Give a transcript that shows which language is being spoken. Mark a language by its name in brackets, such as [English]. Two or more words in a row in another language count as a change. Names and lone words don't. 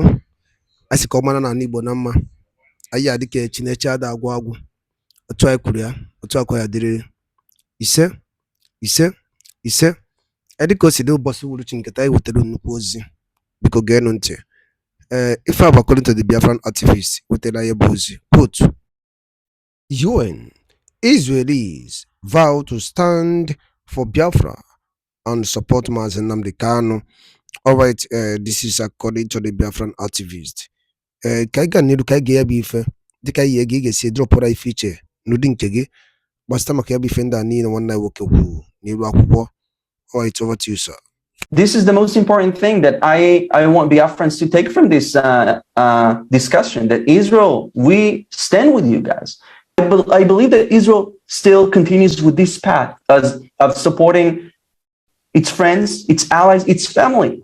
[Igbo] Anyị sị ka ọ mara na Igbo na mma. Anyị adị ka Chineke ada agwụ agwụ. Otu anyị kwuru ya, otu akwa ya dịrị. Ise, ise, ise. Anyị dịka o si dị ụbọchị uhuruchi nketa anyị wetara nnukwu ozi. Biko geenụ ntị. Ife a bụ [English] according to the Biafran activist [Igbo] wetara ya bụ ozi. [English] Quote, UN, Israelis vow to stand for Biafra and support Mazi Nnamdi Kanu. All right, this is according to the Biafran activist. [Igbo] Ka anyị ga n'iru ka anyị ga ya bụ ife dịka ihe gị ga-esi dropụra ife iche n'ụdị nke gị gbasịta maka ya bụ ife ndị a niile nwanne anyị nwoke kwuru n'iru akwụkwọ. [English] All right, over to you, sir. This is the most important thing that I want Biafrans to take from this discussion, that Israel, we stand with you guys. I believe that Israel still continues with this path of supporting its friends, its allies, its family.